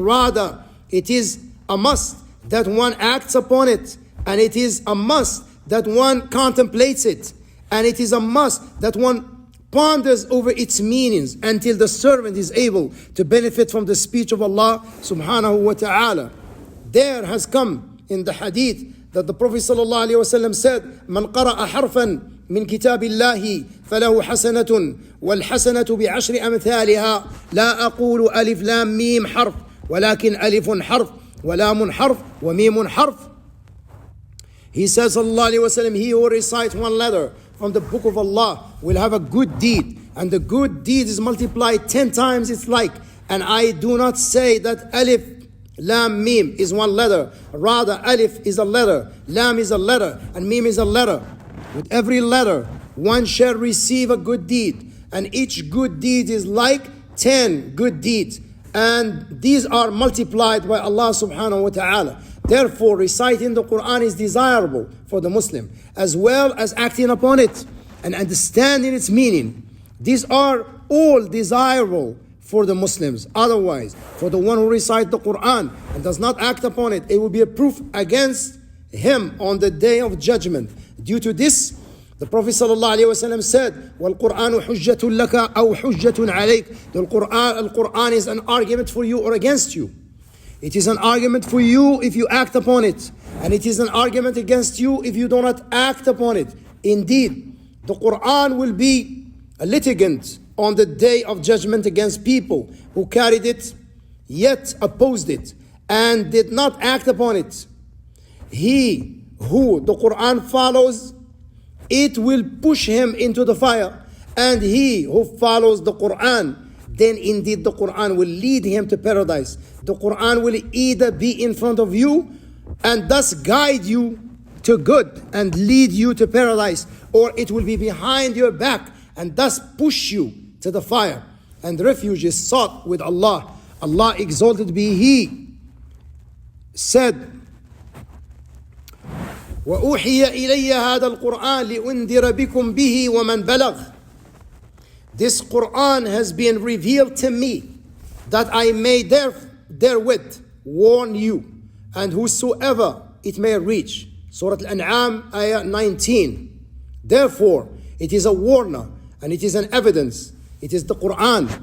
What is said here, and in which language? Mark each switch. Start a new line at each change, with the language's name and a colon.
English: Rather, it is a must that one acts upon it, and it is a must that one contemplates it, and it is a must that one ponders over its meanings until the servant is able to benefit from the speech of Allah subhanahu wa ta'ala. There has come in the hadith that the Prophet sallallahu alaihi wasallam said,
Arabic: "Man qara'a harfan من كتاب الله فله حسنة والحسنة بعشر أمثالها لا أقول ألف لام ميم حرف ولكن ألف حرف ولام حرف وميم حرف."
English: He says sallallahu alaihi wasallam, he who recites one letter from the book of Allah will have a good deed, and the good deed is multiplied 10 times its like. And I do not say that alif lam mim is one letter, rather alif is a letter, lam is a letter, and mim is a letter. With every letter one shall receive a good deed, and each good deed is like 10 good deeds, and these are multiplied by Allah subhanahu wa ta'ala. Therefore, reciting the Quran is desirable for the Muslim, as well as acting upon it and understanding its meaning. These are all desirable for the Muslims. Otherwise, for the one who recites the Quran and does not act upon it, it will be a proof against him on the day of judgment. Due to this, the Prophet ﷺ said,
Arabic: وَالْقُرْآنُ حُجَّةٌ لَكَ أَوْ حُجَّةٌ عَلَيْكَ.
English: The Quran is an argument for you or against you. It is an argument for you if you act upon it, and it is an argument against you if you do not act upon it. Indeed, the Quran will be a litigant on the day of judgment against people who carried it, yet opposed it, and did not act upon it. He who the Quran follows, it will push him into the fire, and he who follows the Quran, then indeed the Quran will lead him to paradise. The Quran will either be in front of you and thus guide you to good and lead you to paradise, or it will be behind your back and thus push you to the fire. And refuge is sought with Allah. Allah exalted be He said,
Arabic: وَأُوحِيَ إِلَيَّ هَذَا الْقُرْآنِ لِأُنذِرَ بِكُمْ بِهِ وَمَنْ بَلَغَ.
English: This Quran has been revealed to me, that I may therewith warn you, and whosoever it may reach. Surah Al-An'am, ayah 19. Therefore, it is a warner, and it is an evidence. It is the Quran.